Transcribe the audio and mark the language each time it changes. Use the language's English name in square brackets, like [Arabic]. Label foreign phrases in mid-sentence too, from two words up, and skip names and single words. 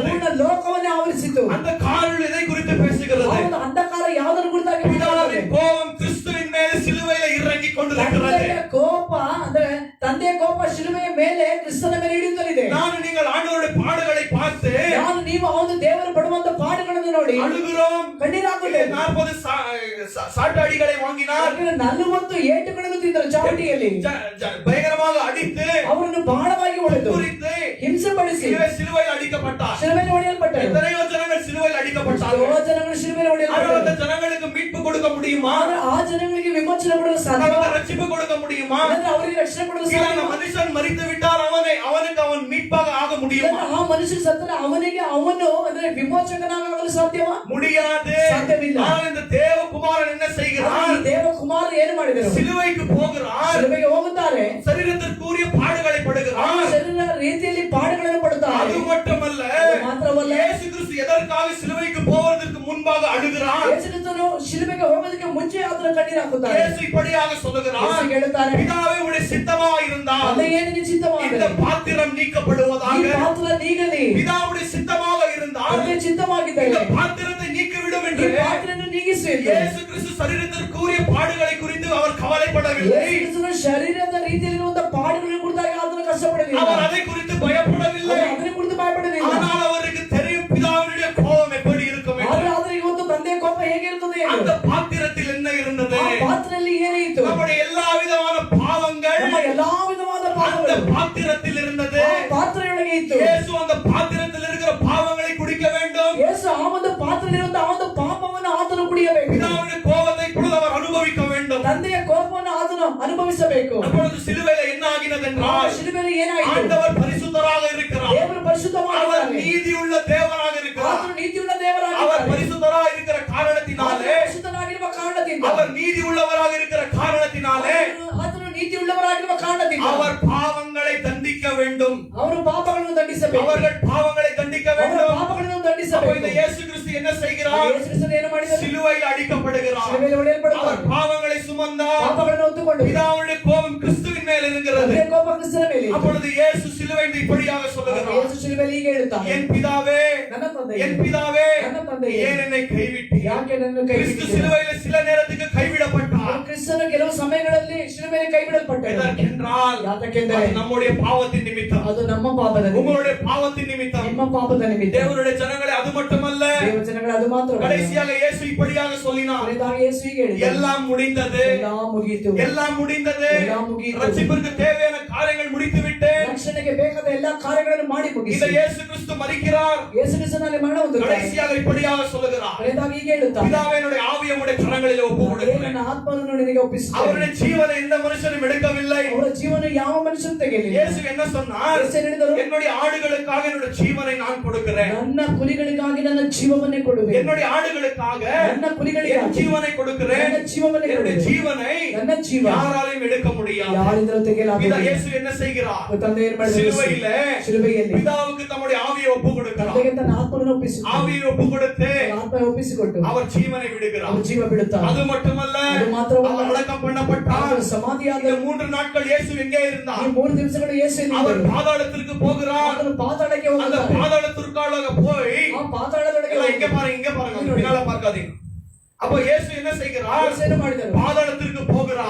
[Kannada] ಪೂರ್ಣ ಲೋಕವನ್ನೇ ಆವರಿಸಿತು. [Tamil] அந்த காரில் எதை குறித்து பேசுகிறது? [Kannada] ಆ ಒಂದು ಅಂಧಕಾರ ಯಾವುದನ್ನು ಕುರಿತಾಗಿ ಮಾತನಾಡುತ್ತದೆ? [Tamil] பிதாவின் கோபம் கிறிஸ்துவின் மேல் சிலுவையில இறங்கி கொண்டிருக்கிறது. [Kannada] ತಂದೆಯ ಕೋಪ ಅಂದ್ರೆ ತಂದೆಯ ಕೋಪ ಶಿಲುಬೆಯ ಮೇಲೆ ಕ್ರಿಸ್ತನ ಮೇಲೆ ಇಳಿಯುತ್ತಲಿದೆ. [Tamil] ನಾನು நீங்கள் ஆண்டவருடைய பாடுகளை பார்த்து [Kannada] ನಾನು ನೀವು ಅವನು ದೇವರು ಪಡುವಂತ ಪಾಡುಗಳನ್ನು ನೋಡಿ [Tamil] அழுகிறோம். [Kannada] ಕಣ್ಣೀರಾಗುತ್ತದೆ. [Tamil] 40 சாட்டாடிகளை வாங்கினார். [Kannada] 40 ಏಟುಗಳನ್ನು ತಿಂದರು ಚಾವಟಿಯಲ್ಲಿ. [Tamil] பயங்கரமாக அடித்து [Kannada] ಅವರನ್ನು ಬಹಳವಾಗಿ ಹೊಡೆದು [Tamil] குறித்து [Kannada] ಹಿಂಸೆ ಪಡಿಸಿ [Tamil] சிலுவையில் அடிக்கப்பட்டார். [Kannada] ಶಿಲುಬೆಯಲ್ಲಿ ಹೊಡೆಯಲ್ಪಟ್ಟರು. [Tamil] எத்தனையோ ஜனங்கள் சிலுவையில் அடிக்கப்பட்டார்கள். [Kannada] ಎಷ್ಟೋ ಜನಗಳು ಶಿಲುಬೆಯಲ್ಲಿ [Tamil] ஆனால் [Kannada] ಹೊಡೆಯಲ್ಪಟ್ಟರು. [Tamil] அந்த ஜனங்களுக்கு மீட்பு கொடுக்க முடியுமா? [Kannada] ಆದರೆ ಆ ಜನಗಳಿಗೆ ವಿಮೋಚನೆ ಕೊಡಲು ಸಾಧ್ಯ? [Tamil] அவருக்கு ரட்சிப்பு கொடுக்க முடியுமா? [Kannada] ಅವರಿಗೆ ರಕ್ಷಣೆ ಕೊಡಲು [Tamil] இல்ல, [Kannada] ಸಾಧ್ಯ? [Tamil] அந்த மனுஷன் மரித்து விட்டால் அவனுக்கு அவன் மீட்பாக ஆக முடியுமா? [Kannada] ಆ ಮನುಷ್ಯ ಸತ್ತರೆ ಅವನಿಗೆ ಅವನು ಅಂದ್ರೆ ವಿಮೋಚಕನಾಗಲು ಸಾಧ್ಯವಾ? [Tamil] முடியாது. [Kannada] ಸಾಧ್ಯವಿಲ್ಲ. [Tamil] ஆனால் இந்த தேவகுமாரன் என்ன செய்கிறார்? [Kannada] ಈ ದೇವಕುಮಾರ ಏನು ಮಾಡಿದರು? [Tamil] சிலுவைக்கு போகிறார். [Kannada] ಶಿಲುಬೆಗೆ ಹೋಗುತ್ತಾರೆ. [Tamil] சரீரத்திற்குரிய பாடுகளை [Kannada] ಆ [Tamil] படுகிறார். [Kannada] ಶರೀರ ರೀತಿಯಲ್ಲಿ ಪಾಡುಗಳನ್ನು ಪಡುತ್ತಾರೆ. [Tamil] அது மட்டுமல்ல, [Kannada] ಅದು ಮಾತ್ರವಲ್ಲ, [Tamil] இயேசு கிறிஸ்து எதற்காக சிலுவைக்கு போவதற்கு முன்பாக அழுகிறார்? [Kannada] ಯೇಸು ಕ್ರಿಸ್ತನು ಶಿಲುಬೆಗೆ ಹೋಗೋದಕ್ಕೆ ಮುಂಚೆ ಆತನ ಕಣ್ಣೀರು ಹಾಕುತ್ತಾರೆ. [Tamil] இயேசு இப்படியாக சொல்லுகிறார், [Kannada] ಯೇಸು ಹೇಳುತ್ತಾರೆ, [Tamil] பிதாவே, உம்முடைய சித்தமாக இருந்தால் [Kannada] ತಂದೆಯೇ ನಿನ್ನ [Tamil] இந்த [Kannada] ಚಿತ್ತವಾದರೆ [Tamil] பாத்திரம் [Kannada] ಈ [Tamil] நீக்கப்படுவதாக. [Kannada] ಪಾತ್ರ ನೀಗಲಿ. [Tamil] பிதாவுடைய சித்தமாக இருந்தால் [Kannada] ತಂದೆಯ ಚಿತ್ತವಾಗಿದ್ದರೆ [Tamil] இந்த பாத்திரத்தை நீக்கிவிடும் [Kannada] ಈ [Tamil] என்று [Kannada] ಪಾತ್ರವನ್ನು ನೀಗಿಸು ಎಂದು. [Tamil] இயேசு கிறிஸ்து சரீரத்திற்குரிய பாடுகளை குறித்து அவர் கவலைப்படவில்லை. [Kannada] ಯೇಸು ಕ್ರಿಸ್ತನು ಶರೀರದ ರೀತಿಯಲ್ಲಿರುವಂತ ಪಾಡುಗಳನ್ನು ಕುರಿತಾಗಿ ಆತನು ಕಷ್ಟಪಡಲಿಲ್ಲ. [Tamil] அவர் அதை குறித்து பயப்படவில்லை. [Kannada] ಅದರ ಕುರಿತು ಭಯಪಡಲಿಲ್ಲ. [Tamil] ஆனால் அவருக்கு தெரியும் பிதாவினுடைய கோபம் எப்படி இருக்கும் என்று. [Kannada] ಆದ್ರೆ ಇವತ್ತು ತಂದೆಯ ಕೋಪ ಹೇಗಿರುತ್ತದೆ ಎಂದು. [Tamil] அந்த பாத்திரத்தில் என்ன இருந்தது? [Kannada] ಆ ಪಾತ್ರೆಯಲ್ಲಿ ಏನಿತ್ತು? [Tamil] நம்முடைய எல்லா விதமான பாவங்கள் [Kannada] ನಮ್ಮ ಎಲ್ಲಾ ವಿಧವಾದ [Tamil] அந்த [Kannada] ಪಾಪಗಳು [Tamil] பாத்திரத்தில் இருந்தது. [Kannada] ಆ ಪಾತ್ರೆಯೊಳಗೆ ಇತ್ತು. [Tamil] இயேசு அந்த பாத்திரத்தில் இருக்கிற பாவங்களை குடிக்க வேண்டும். [Kannada] ಯೇಸು ಆ ಒಂದು ಪಾತ್ರೆಯಲ್ಲಿರುವಂತ ಆ ಒಂದು ಪಾಪವನ್ನು ಆತನು ಕುಡಿಯಬೇಕು. [Tamil] பிதாவுடைய கோபத்தை இப்பொழுது அவர் அனுபவிக்க வேண்டும். [Kannada] ತಂದೆಯ ಕೋಪವನ್ನು ಆತನು ಅನುಭವಿಸಬೇಕು. [Tamil] அப்பொழுது சிலுவையில என்ன ஆகினது [Kannada] ಆ [Tamil] என்றால், [Kannada] ಶಿಲುಬೆಯಲ್ಲಿ ಏನಾಯಿತು? [Tamil] ஆண்டவர் பரிசுத்தராக இருக்கிறார். [Kannada] ದೇವರು [Tamil] அவர் [Kannada] ಪರಿಶುದ್ಧವಾಗಿದ್ದಾನೆ. [Tamil] நீதியுள்ள தேவனாக இருக்கிறார். [Kannada] ಆತನು ನೀತಿಯುಳ್ಳ [Tamil] அவர் [Kannada] ದೇವರಾಗಿದ್ದಾನೆ. [Tamil] பரிசுத்தராக இருக்கிற [Kannada] ಆತನು [Tamil] காரணத்தினாலே, [Kannada] ಪರಿಶುದ್ಧನಾಗಿರುವ ಕಾರಣದಿಂದ, [Tamil] அவர் நீதி உள்ளவராக இருக்கிற காரணத்தினாலே [Kannada] ಆತನು ನೀತಿಯುಳ್ಳವರಾಗಿರುವ ಕಾರಣದಿಂದ [Tamil] அவர் பாவங்களை தண்டிக்க வேண்டும். [Kannada] ಅವರು ಪಾಪಗಳನ್ನು ದಂಡಿಸಬೇಕು. [Tamil] அவர்கள் பாவங்களை தண்டிக்க [Kannada] ಅವರ [Tamil] வேண்டும். [Kannada] ಪಾಪಗಳನ್ನು [Tamil] அப்போ [Kannada] ದಂಡಿಸಬೇಕು. [Tamil] இந்த இயேசு கிறிஸ்து என்ன செய்கிறார்? [Kannada] ಯೇಸು ಕ್ರಿಸ್ತನು ಏನು ಮಾಡಿದರು? [Tamil] சிலுவையில் அடிக்கப்படுகிறார். [Kannada] ಶಿಲುಬೆಯಲ್ಲಿ ಹೊಡೆಯಲ್ಪಡುತ್ತಾರೆ. [Tamil] அவர் பாவங்களை சுமந்தார். [Kannada] ಪಾಪಗಳನ್ನು ಹೊತ್ತುಕೊಂಡು [Tamil] பிதாவுடைய கோபம் கிறிஸ்துவின் மேல் இருக்கிறது. [Kannada] ತಂದೆಯ ಕೋಪ ಕ್ರಿಸ್ತನ ಮೇಲೆ ಇತ್ತು. [Tamil] அப்பொழுது இயேசு சிலுவையில் இப்படியாக சொல்லுகிறார், [Kannada] ಯೇಸು ಶಿಲುಬೆಯಲ್ಲಿ ಹೀಗೆ ಹೇಳುತ್ತಾನೆ, [Tamil] என் பிதாவே, [Kannada] ನನ್ನ ತಂದೆಯೇ, [Tamil] என் பிதாவே, [Kannada] ನನ್ನ ತಂದೆಯೇ, [Tamil] ஏன் என்னை கைவிட்டீர்? [Kannada] ಯಾಕೆ ನನ್ನನ್ನು ಕೈ [Tamil] கிறிஸ்து [Kannada] ಬಿಟ್ಟಿದ್ದೀರಾ? [Tamil] சிலுவையில் சில நேரத்துக்கு கைவிடப்பட்டார். [Kannada] ಕ್ರಿಸ್ತನು ಕೆಲವು ಸಮಯಗಳಲ್ಲಿ ಶಿಲುಬೆಯಲ್ಲಿ ಕೈ ಬಿಡಲ್ಪಟ್ಟರು. [Tamil] எதற்கென்றால் [Kannada] ಯಾತಕ್ಕೆಂದರೆ [Tamil] அது நம்முடைய பாவத்தின் நிமித்தம், [Kannada] ಅದು ನಮ್ಮ ಪಾಪದ ನಿಮಿತ್ತ, [Tamil] உங்களுடைய பாவத்தின் நிமித்தம். [Kannada] ನಿಮ್ಮ ಪಾಪದ ನಿಮಿತ್ತ. [Tamil] தேவனுடைய ஜனங்களே, அது மட்டுமல்ல, [Kannada] ದೇವಜನಗಳು ಅದು ಮಾತ್ರ [Tamil] கடைசியாக இயேசு இப்படியாக சொல்லினார், [Kannada] ಕೊನೆಯದಾಗಿ ಯೇಸು ಹೀಗೆ ಹೇಳಿದ, [Tamil] எல்லாம் முடிந்தது, [Kannada] ಎಲ್ಲ ಮುಗಿಯಿತು, [Tamil] எல்லாம் முடிந்தது. [Kannada] எல்லாம் ಮುಗಿಯಿತು. [Tamil] ரட்சிப்பிற்கு தேவையான காரியங்கள் முடித்து விட்டேன். [Kannada] ರಕ್ಷಣೆಗೆ ಬೇಕಾದ ಎಲ್ಲಾ ಕಾರ್ಯಗಳನ್ನು ಮಾಡಿ [Tamil] இந்த [Kannada] ಮುಗಿಸಿ. [Tamil] இயேசு கிறிஸ்து மரிக்கிறார். [Kannada] ಯೇಸು ಕ್ರಿಸ್ತನಲ್ಲಿ ಮರಣ ಹೊಂದುತ್ತಾರೆ. [Tamil] கடைசியாக இப்படியாக சொல்லுகிறார், [Kannada] ಕೊನೆಯದಾಗಿ ಹೀಗೆ ಹೇಳುತ್ತಾರೆ, [Tamil] பிதாவே, என்னுடைய ஆவியை உம்முடைய கரங்களில் ஒப்பு [Kannada] ದೇವರೇ, [Tamil] கொடுக்கிறேன். [Kannada] ನನ್ನ ಆತ್ಮವನ್ನು ನಿನಗೆ ಒಪ್ಪಿಸುತ್ತೇನೆ. [Tamil] அவருடைய ஜீவனை எந்த மனுஷனும் எடுக்கவில்லை. [Kannada] ಅವರ ಜೀವನ ಯಾವ ಮನುಷ್ಯನು ತೆಗೆಯಲಿಲ್ಲ. [Tamil] இயேசு என்ன சொன்னார்? [Kannada] ಯೇಸು ಹೇಳಿದರು, [Tamil] என்னுடைய ஆடுகளுக்காக என்னுடைய ஜீவனை நான் கொடுக்கிறேன். [Kannada] ನನ್ನ ಕುರಿಗಳಿಗಾಗಿ ನನ್ನ ಜೀವವನ್ನೇ ಕೊಡುವೆ. [Tamil] என்னுடைய ஆடுகளுக்காக [Kannada] ನನ್ನ [Tamil] என் [Kannada] ಕುರಿಗಳಿಗಾಗಿ [Tamil] ஜீவனை கொடுக்கிறேன். [Kannada] ನನ್ನ ಜೀವವನ್ನೇ [Tamil] என்னுடைய [Kannada] ಕೊಡುವೆ. [Tamil] ஜீவனை [Kannada] ನನ್ನ ಜೀವ [Tamil] யாராலையும் எடுக்க முடியாது. [Kannada] ಯಾರಿಂದಲೂ ತೆಗೆಯಲಾಗುವುದಿಲ್ಲ. [Tamil] இயேசு என்ன செய்கிறார்? [Kannada] ತಂದೆ ಏನು ಮಾಡಿದರು? [Tamil] சிலுவையில [Kannada] ಶಿಲುಬೆಯಲ್ಲಿ [Tamil] பிதாவுக்கு தம்முடைய ஆவியை ஒப்பு கொடுக்கிறார். [Kannada] ತಂದೆಗೆ ತನ್ನ ಆತ್ಮವನ್ನು ಒಪ್ಪಿಸಿಕೊಟ್ಟು, [Tamil] ஆவியை ஒப்பு கொடுத்து [Kannada] ಆತ್ಮ ಒಪ್ಪಿಸಿಕೊಟ್ಟು [Tamil] அவர் ஜீவனை விடுகிறார். [Kannada] ಅವರು ಜೀವ ಬಿಡುತ್ತಾರೆ. [Tamil] அது மட்டுமல்ல, [Kannada] ಅದು ಮಾತ್ರವಲ್ಲ, [Tamil] அவர் அடக்கம் பண்ணப்பட்டார். [Kannada] ಅವರು ಸಮಾಧಿಯಾದ [Tamil] இந்த 3 நாட்கள் இயேசு எங்கே [Kannada] ಈ [Tamil] இருந்தார்? [Kannada] 3 ದಿವಸಗಳು ಯೇಸು [Tamil] அவர் [Kannada] ಎಲ್ಲಿದ್ದರು? [Tamil] பாதாளத்திற்கு போகிறார். [Kannada] ಆತನು ಪಾತಾಳಕ್ಕೆ [Tamil] அந்த [Kannada] ಹೋಗುತ್ತಾರೆ. [Tamil] பாதாளத்திற்காக போய், [Kannada] ಆ ಪಾತಾಳದೊಳಗೆ [Tamil] எல்லாம் இங்க பாருங்க, இங்க பாருங்க, அந்த பின்னால பார்க்காதீங்க. அப்போ இயேசு என்ன செய்கிறார்? [Kannada] ಯೇಸು ಏನು ಮಾಡಿದರು? [Tamil] பாதாளத்திற்கு போகிறார்.